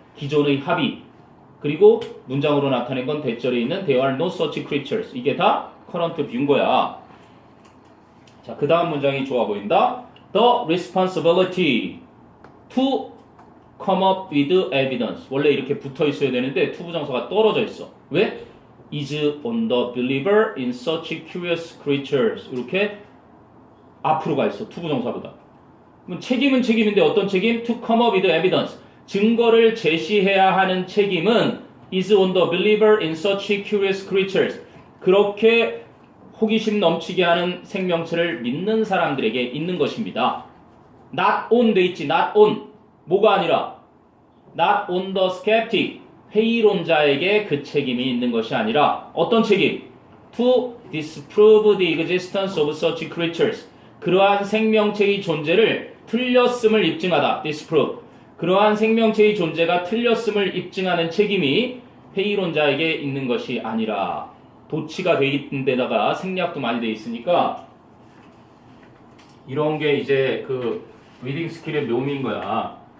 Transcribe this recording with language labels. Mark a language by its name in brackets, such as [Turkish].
[Korean] 기존의 합의 그리고 문장으로 나타낸 건 대절에 있는 [English] there are no such creatures [Korean] 이게 다 current view인 거야. 자, 그 다음 문장이 좋아 보인다. [English] The responsibility to come up with evidence [Korean] 원래 이렇게 붙어 있어야 되는데 to 부정사가 떨어져 있어. 왜? [English] is on the believer in such curious creatures [Korean] 이렇게 앞으로 가 있어. to 부정사보다. 그럼 책임은 책임인데 어떤 책임? [English] to come up with evidence [Korean] 증거를 제시해야 하는 책임은 [English] is on the believer in such curious creatures. [Korean] 그렇게 호기심 넘치게 하는 생명체를 믿는 사람들에게 있는 것입니다. [English] Not on [Korean] 돼 있지. [English] Not on. [Korean] 뭐가 아니라 [English] Not on the skeptic. [Korean] 회의론자에게 그 책임이 있는 것이 아니라 어떤 책임? [English] To disprove the existence of such creatures. [Korean] 그러한 생명체의 존재를 틀렸음을 입증하다. [English] disprove. [Korean] 그러한 생명체의 존재가 틀렸음을 입증하는 책임이 회의론자에게 있는 것이 아니라 도치가 돼 있는 데다가 생략도 많이 돼 있으니까 이런 게 이제 그 리딩 스킬의 묘미인 거야.